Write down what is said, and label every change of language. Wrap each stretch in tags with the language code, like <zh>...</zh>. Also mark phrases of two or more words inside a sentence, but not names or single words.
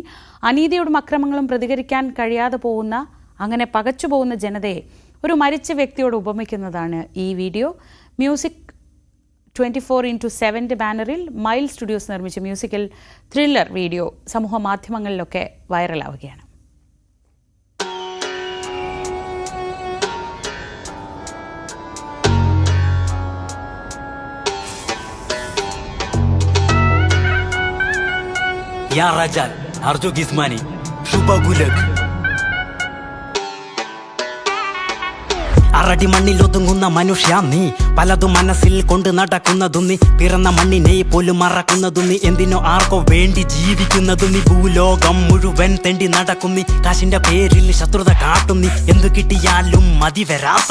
<ml>അനീതിയോടും അക്രമങ്ങളും പ്രതികരിക്കാൻ കഴിയാതെ പോകുന്ന, അങ്ങനെ പകച്ചു പോകുന്ന ജനതയെ ഒരു മരിച്ച വ്യക്തിയോട് ഉപമിക്കുന്നതാണ് ഈ വീഡിയോ. മ്യൂസിക് 24x7 ബാനറിൽ മൈൽ സ്റ്റുഡിയോസ് നിർമ്മിച്ച മ്യൂസിക്കൽ ത്രില്ലർ വീഡിയോ സമൂഹ മാധ്യമങ്ങളിലൊക്കെ വൈറലാവുകയാണ്. या राजात अर्जो गिस्मानी शुभ गुलक അറടി മണ്ണിൽ ഒതുങ്ങുന്ന മനുഷ്യ നീ, പലതും മനസ്സിൽ കൊണ്ട് നടക്കുന്നതും നീ, പിറന്ന മണ്ണിനെ പോലും മറക്കുന്നതും നീ, എന്തിനോ ആർക്കോ വേണ്ടി ജീവിക്കുന്നതും നീ, ഭൂലോകം മുഴുവൻ തെണ്ടി നടക്കും നീ, കാശിന്റെ പേരിൽ ശത്രുത കാട്ടും നീ, എന്തു കിട്ടിയാലും മതി വരാത്ത</ml>